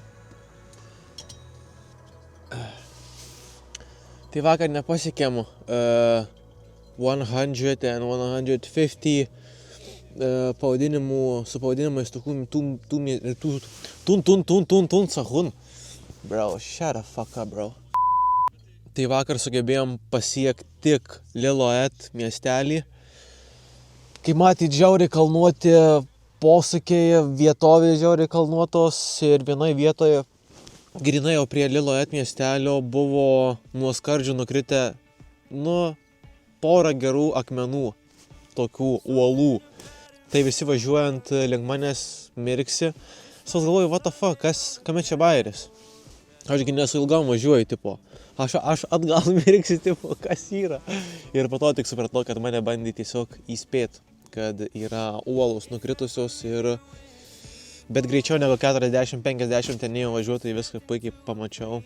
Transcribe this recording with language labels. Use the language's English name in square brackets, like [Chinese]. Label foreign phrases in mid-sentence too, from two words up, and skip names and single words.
[Lithuanian] Tai vakar nepasiekėm 100 and 150 su pavadinimais sahun. [English] Bro, shut the fuck up, bro. [Lithuanian] Tai vakar sugebėjom pasiekti tik Lillooet miestelį. Kaip matyt, žiauriai kalnuoti posūkiai, vietovės žiauriai kalnuotos ir vienoje vietoje, grynai jau prie Lillooet miestelio, buvo nuo skardžių nukritę, porą gerų akmenų, tokių uolų. Tai visi važiuojant link manęs mirksi. Aš galvoju, [English] what the fuck, [Lithuanian] kame čia bairis? Ašgi nesu ilgam važiuoju, tipo. Aš atgal mirksi, tipo, kas yra? Ir po to tik supratau, kad mane bandė tiesiog įspėti, kad yra uolos nukritusios bet greičiau negu 40-50 ten nėjo važiuoti, tai viską puikiai pamačiau.